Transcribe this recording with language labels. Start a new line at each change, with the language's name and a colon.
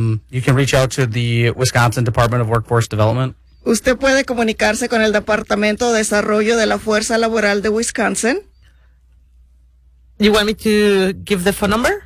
English: You can reach out to the Wisconsin Department of Workforce Development.
Spanish: Usted puede comunicarse con el Departamento de Desarrollo de la Fuerza Laboral de Wisconsin.
English: You want me to give the phone number?